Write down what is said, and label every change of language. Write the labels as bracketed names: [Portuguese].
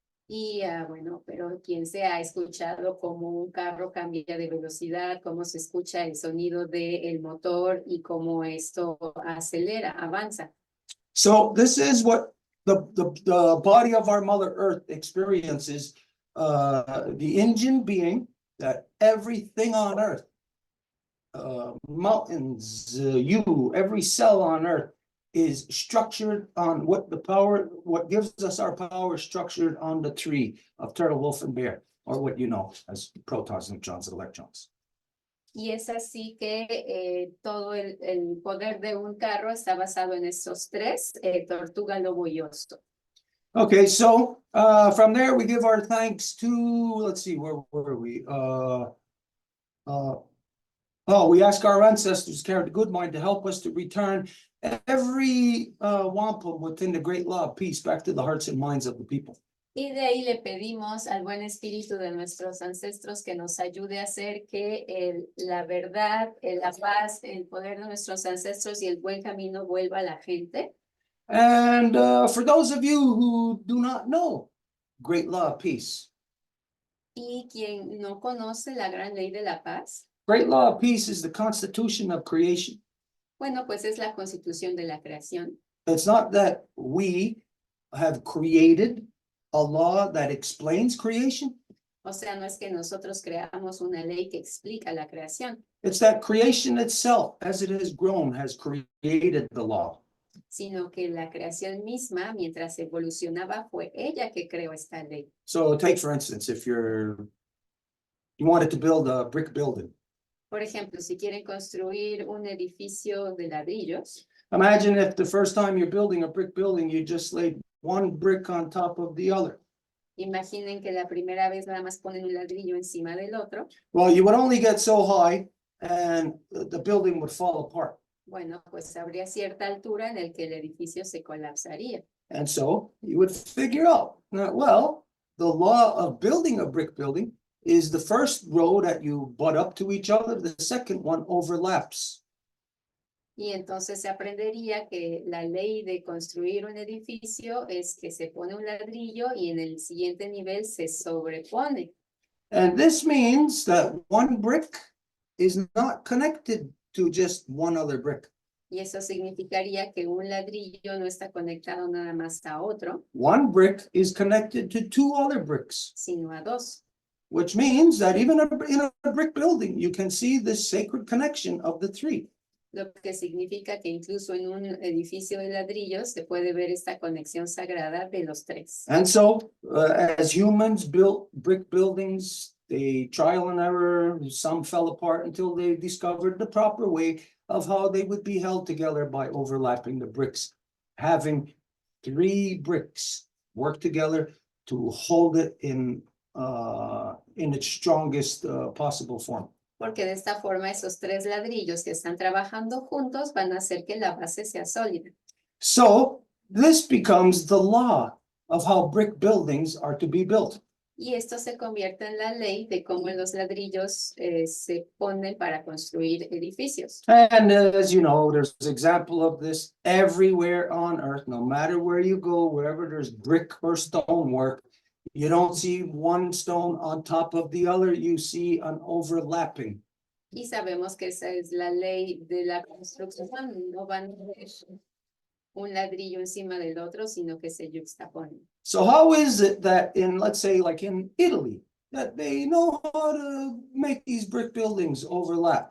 [Spanish] Y bueno, pero quien se ha escuchado cómo un carro cambia de velocidad, cómo se escucha el sonido del motor y cómo esto acelera, avanza. [English] So this is what the body of our Mother Earth experiences, the engine being that everything on Earth, mountains, every cell on Earth is structured on what gives us our power structured on the 3 of turtle, wolf, and bear, or what you know as protons, neutrons, and electrons. [Spanish] Y es así que todo el poder de un carro está basado en estos tres, tortuga, lobo y oso. [English] Okay, so from there we give our thanks to, let's see, where were we? We ask our ancestors carried a good mind to help us to return every wampum within the great law of peace back to the hearts and minds of the people. [Spanish] Y de ahí le pedimos al buen espíritu de nuestros ancestros que nos ayude a hacer que la verdad, la paz, el poder de nuestros ancestros y el buen camino vuelva a la gente. [English] And for those of you who do not know great law of peace, [Spanish] Y quien no conoce la gran ley de la paz, [English] great law of peace is the constitution of creation. [Spanish] bueno, pues es la constitución de la creación. [English] It's not that we have created a law that explains creation. [Spanish] O sea, no es que nosotros creamos una ley que explica la creación, [English] It's that creation itself, as it has grown, has created the law. [Spanish] sino que la creación misma, mientras evolucionaba, fue ella que creó esta ley. [English] So take, for instance, if you wanted to build a brick building. [Spanish] Por ejemplo, si quieren construir un edificio de ladrillos, [English] Imagine if the first time you're building a brick building, you just laid one brick on top of the other. [Spanish] imaginen que la primera vez nada más ponen un ladrillo encima del otro. [English] Well, you would only get so high and the building would fall apart. [Spanish] Bueno, pues habría cierta altura en el que el edificio se colapsaría. [English] And so you would figure out, well, the law of building a brick building is the first row that you butt up to each other, the second one overlaps. [Spanish] Y entonces se aprendería que la ley de construir un edificio es que se pone un ladrillo y en el siguiente nivel se sobrepone. [English] And this means that one brick is not connected to just one other brick. [Spanish] Y eso significaría que un ladrillo no está conectado nada más a otro, [English] One brick is connected to two other bricks, [Spanish] sino a dos. [English] which means that even in a brick building, you can see this sacred connection of the three. [Spanish] Lo que significa que incluso en un edificio de ladrillos se puede ver esta conexión sagrada de los tres. [English] And so, as humans built brick buildings, they trial and error, some fell apart until they discovered the proper way of how they would be held together by overlapping the bricks, having three bricks work together to hold it in its strongest possible form. [Spanish] Porque de esta forma esos tres ladrillos que están trabajando juntos van a hacer que la base sea sólida. [English] So this becomes the law of how brick buildings are to be built. [Spanish] Y esto se convierte en la ley de cómo los ladrillos se ponen para construir edificios. [English] And as you know, there's an example of this everywhere on earth, no matter where you go, wherever there's brick or stonework, you don't see one stone on top of the other, you see an overlapping. [Spanish] Y sabemos que esa es la ley de la construcción, no van a ver un ladrillo encima del otro, sino que se yuxtaponen. [English] So how is it that in, let's say, like in Italy, that they know how to make these brick buildings overlap?